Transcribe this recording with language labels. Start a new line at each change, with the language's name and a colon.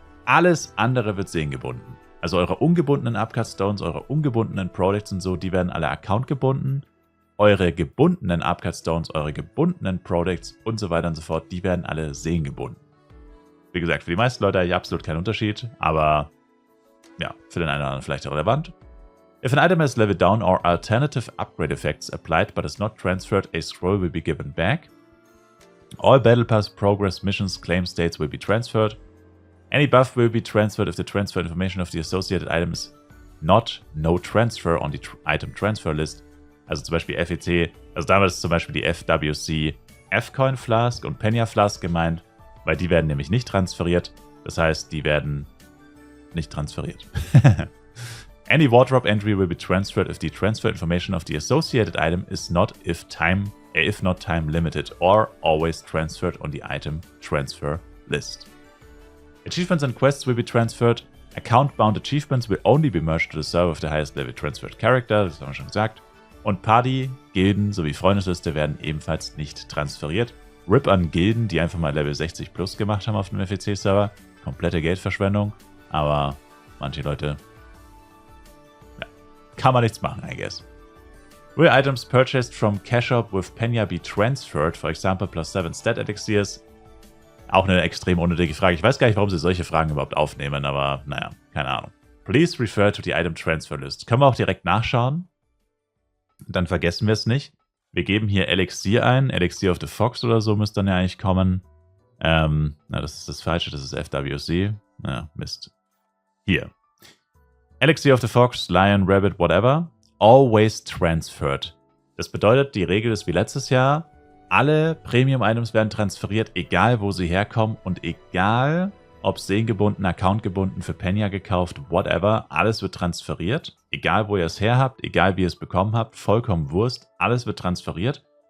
German: Alles andere wird sehengebunden. Also eure ungebundenen Upcut Stones, eure ungebundenen Products und so, die werden alle accountgebunden. Eure gebundenen Upcut Stones, eure gebundenen Products und so weiter und so fort, die werden alle sehengebunden. Wie gesagt, für die meisten Leute eigentlich absolut kein Unterschied, aber ja, für den einen oder anderen vielleicht relevant.
English: If an item has leveled down or alternative upgrade effects applied but is not transferred, a scroll will be given back. All Battle Pass progress missions claim states will be transferred. Any buff will be transferred if the transfer information of the associated item is not no transfer on the item transfer list.
German: Also zum Beispiel FEC, also damals ist zum Beispiel die FWC F-Coin Flask und Penya Flask gemeint. weil die werden nämlich nicht transferiert. Das heißt, die werden nicht transferiert.
English: Any wardrobe entry will be transferred if the transfer information of the associated item is not if not time limited or always transferred on the item transfer list. Achievements and quests will be transferred. Account-bound achievements will only be merged to the server with the highest level transferred character.
German: Das haben wir schon gesagt. Und Party, Gilden sowie Freundesliste werden ebenfalls nicht transferiert. RIP an Gilden, die einfach mal Level 60 plus gemacht haben auf dem FEC-Server. Komplette Geldverschwendung. Aber manche Leute... kann man nichts machen,
English: I guess. Will items purchased from Cash Shop with Penya be transferred, for example, +7 Stat Elixirs?
German: Auch eine extrem unnötige Frage. Ich weiß gar nicht, warum sie solche Fragen überhaupt aufnehmen, aber naja, keine Ahnung.
English: Please refer to the item transfer list.
German: Können wir auch direkt nachschauen. Dann vergessen wir es nicht. Wir geben hier Elixier ein. Elixier of the Fox oder so müsste dann ja eigentlich kommen. Na, das ist das Falsche, das ist FWC. Na, Mist. Hier.
English: Elixir of the Fox, Lion, Rabbit, whatever, always transferred.
German: Das bedeutet, die Regel ist wie letztes Jahr, alle Premium-Items werden transferiert, egal wo sie herkommen und egal, ob sehengebunden, accountgebunden, für Penya gekauft, whatever, alles wird transferiert. Egal, wo ihr es her habt, egal, wie ihr es bekommen habt, vollkommen Wurst, alles wird transferiert.